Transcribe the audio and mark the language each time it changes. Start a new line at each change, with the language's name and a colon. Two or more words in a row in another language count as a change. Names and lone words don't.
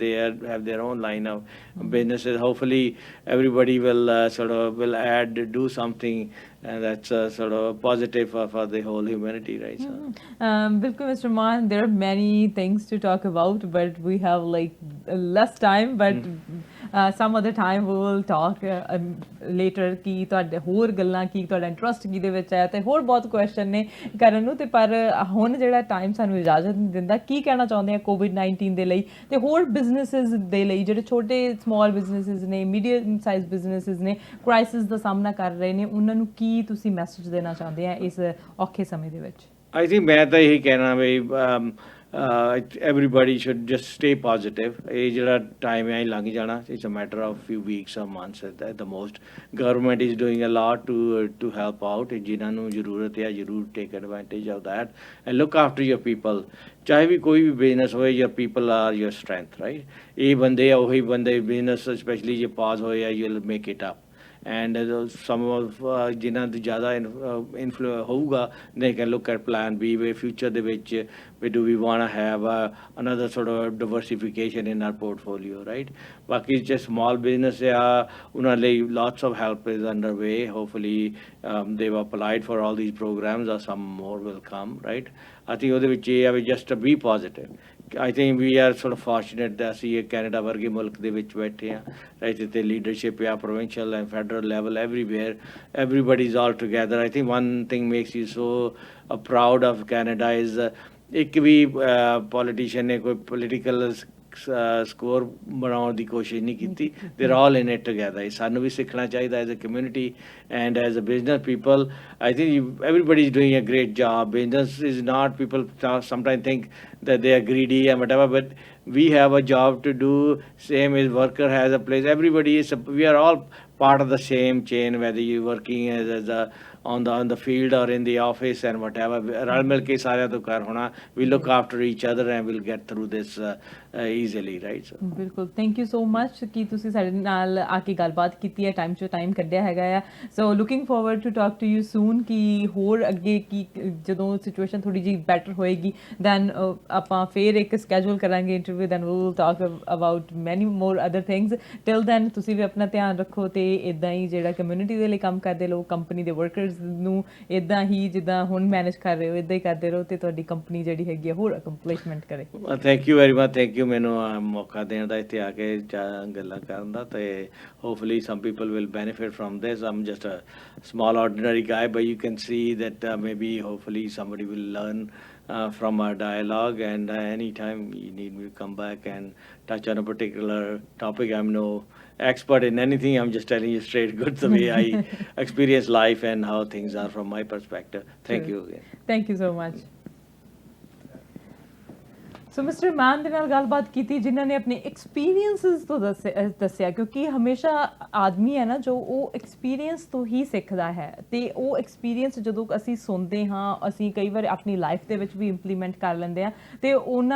English: have their own line of businesses. Hopefully, everybody will sort of will do something, and that's sort of positive for the whole humanity, right? So.
Punjabi: Bilkul, Mr.
English: Maan, there are many things to talk about, but we have like less time. But some other time we will talk later
Punjabi: ਕਿ ਤੁਹਾਡੇ ਹੋਰ ਗੱਲਾਂ ਕੀ ਤੁਹਾਡਾ ਇੰਟਰਸਟ ਕਿਹਦੇ ਵਿੱਚ ਹੈ ਤੇ ਹੋਰ ਬਹੁਤ ਕੁਐਸਚਨ ਨੇ ਕਰਨ ਨੂੰ ਤੇ ਪਰ ਹੁਣ ਜਿਹੜਾ ਟਾਈਮ ਸਾਨੂੰ ਇਜਾਜ਼ਤ ਨਹੀਂ ਦਿੰਦਾ ਕੀ ਕਹਿਣਾ ਚਾਹੁੰਦੇ ਆ ਕੋਵਿਡ-19 ਦੇ ਲਈ ਤੇ ਹੋਰ ਬਿਜ਼ਨੈਸਿਸ ਦੇ ਲਈ ਜਿਹੜੇ ਛੋਟੇ
English: small businesses
Punjabi: ਨੇ
English: medium size businesses
Punjabi: ਨੇ ਕ੍ਰਾਈਸਿਸ ਦਾ ਸਾਹਮਣਾ ਕਰ ਰਹੇ ਨੇ ਉਹਨਾਂ ਨੂੰ ਕੀ ਤੁਸੀਂ ਮੈਸੇਜ ਦੇਣਾ ਚਾਹੁੰਦੇ ਆ ਇਸ ਔਖੇ ਸਮੇਂ ਦੇ ਵਿੱਚ
English: I think
Punjabi: ਮੈਂ ਤਾਂ ਇਹੀ ਕਹਿਣਾ ਵੀ
English: everybody should just stay positive.
Punjabi: ਇਹ ਜਿਹੜਾ time ਹੈ ਇਹ ਲੰਘ ਜਾਣਾ.
English: It's a matter of few weeks or months at the most. Government is doing a lot to help out.
Punjabi: ਜਿਨ੍ਹਾਂ ਨੂੰ ਜ਼ਰੂਰਤ ਹੈ ਜ਼ਰੂਰ
English: take advantage of that and look after your people.
Punjabi: ਚਾਹੇ ਵੀ ਕੋਈ ਵੀ ਬਿਜ਼ਨਸ ਹੋਏ,
English: your people are your strength, right?
Punjabi: ਇਹ ਬੰਦੇ ਆ ਉਹੀ ਬੰਦੇ
English: business specially
Punjabi: ਜੇ ਪਾਸ ਹੋਏ ਆ
English: you'll make it up. And some of
Punjabi: ਜਿਨ੍ਹਾਂ ਦੀ ਜ਼ਿਆਦਾ ਇਨਫਲੂਐਂਸ ਹੋਊਗਾ
English: they can look at plan B where future
Punjabi: ਦੇ ਵਿੱਚ
English: do we want to have another sort of diversification in our portfolio, right?
Punjabi: ਬਾਕੀ ਜੇ
English: small business
Punjabi: ਆ ਉਹਨਾਂ ਲਈ
English: lots of help is underway. Hopefully they've applied for all these programs or some more will come, right? I think
Punjabi: ਉਹਦੇ ਵਿੱਚ ਇਹ ਆ ਵੀ
English: just be positive. I think we are sort of fortunate that
Punjabi: ਅਸੀਂ ਕੈਨੇਡਾ ਵਰਗੇ ਮੁਲਕ ਦੇ ਵਿੱਚ ਬੈਠੇ ਹਾਂ,
English: right? ਇੱਥੇ leadership ਆ provincial and federal level everywhere. Everybody is all together. I think one thing makes you so proud of Canada is
Punjabi: ਇੱਕ ਵੀ politician ਨੇ ਕੋਈ political ਸਕੋਰ ਬਣਾਉਣ ਦੀ ਕੋਸ਼ਿਸ਼ ਨਹੀਂ ਕੀਤੀ.
English: They're all in it together.
Punjabi: ਸਾਨੂੰ ਵੀ ਸਿੱਖਣਾ ਚਾਹੀਦਾ
English: as a community and as a business people. I think everybody is doing a great job. Business is not, people sometimes think that they are greedy and whatever, but we have a job to do. Same as worker has a place. Everybody is, we are all part of the same chain, whether you're working as a on the field or in the office and whatever.
Punjabi: ਰਲ ਮਿਲ ਕੇ ਸਾਰਿਆਂ ਤੋਂ ਕਰ ਹੋਣਾ.
English: We look after each other and we'll get through this easily, right? So.
Punjabi: ਬਿਲਕੁਲ
English: thank you so much
Punjabi: ਕਿ ਤੁਸੀਂ ਸਾਡੇ ਨਾਲ ਆ ਕੇ ਗੱਲਬਾਤ ਕੀਤੀ ਹੈ ਟਾਈਮ ਚੋਂ ਟਾਈਮ ਕੱਢਿਆ ਹੈਗਾ ਆ
English: so looking forward to talk to you soon
Punjabi: ਕਿ ਹੋਰ ਅੱਗੇ ਕੀ ਜਦੋਂ ਸਿਚੁਏਸ਼ਨ ਥੋੜੀ ਜਿਹੀ ਬੈਟਰ ਹੋਏਗੀ ਦੈਨ ਆਪਾਂ ਫੇਰ ਇੱਕ ਸਕੈਜੂਲ ਕਰਾਂਗੇ ਇੰਟਰਵਿਊ
English: then we will talk about many more other things till then
Punjabi: ਤੁਸੀਂ ਵੀ ਆਪਣਾ ਧਿਆਨ ਰੱਖੋ ਤੇ ਇਦਾਂ ਹੀ ਜਿਹੜਾ ਕਮਿਊਨਿਟੀ ਦੇ ਲਈ ਕੰਮ ਕਰਦੇ ਲੋਕ ਕੰਪਨੀ ਦੇ ਵਰਕਰਸ ਨੂੰ ਇਦਾਂ ਹੀ ਜਿੱਦਾਂ ਹੁਣ ਮੈਨੇਜ ਕਰ ਰਹੇ ਹੋ ਇਦਾਂ ਹੀ ਕਰਦੇ ਰਹੋ ਤੇ ਤੁਹਾਡੀ ਕੰਪਨੀ ਜਿਹੜੀ ਹੈਗੀ ਆ ਹੋਰ ਅਕੰਪਲਿਸ਼ਮੈਂਟ ਕਰੇ
English: Thank you very much thank you
Punjabi: ਮੈਨੂੰ ਮੌਕਾ ਦੇਣ ਦਾ ਇੱਥੇ ਆ ਕੇ ਗੱਲਾਂ ਕਰਨ ਦਾ ਤੇ
English: hopefully some people will benefit from this. I'm just a small ordinary guy, but you can see that maybe hopefully somebody will learn from our dialogue, and anytime you need me to come back and touch on a particular topic, I'm no expert in anything. I'm just telling you straight good the way I experience life and how things are from my perspective. Thank you again. Thank you so much.
Punjabi: ਸੋ ਮਿਸਟਰ ਮਾਨ ਦੇ ਨਾਲ ਗੱਲਬਾਤ ਕੀਤੀ ਜਿਨ੍ਹਾਂ ਨੇ ਆਪਣੇ ਐਕਸਪੀਰੀਅੰਸਿਸ ਤੋਂ ਦੱਸਿਆ ਕਿਉਂਕਿ ਹਮੇਸ਼ਾ ਆਦਮੀ ਹੈ ਨਾ ਜੋ ਉਹ ਐਕਸਪੀਰੀਅੰਸ ਤੋਂ ਹੀ ਸਿੱਖਦਾ ਹੈ ਤੇ ਉਹ ਐਕਸਪੀਰੀਅੰਸ ਜਦੋਂ ਅਸੀਂ ਸੁਣਦੇ ਹਾਂ ਅਸੀਂ ਕਈ ਵਾਰ ਆਪਣੀ ਲਾਈਫ ਦੇ ਵਿੱਚ ਵੀ ਇੰਪਲੀਮੈਂਟ ਕਰ ਲੈਂਦੇ ਹਾਂ ਤੇ ਉਹਨਾਂ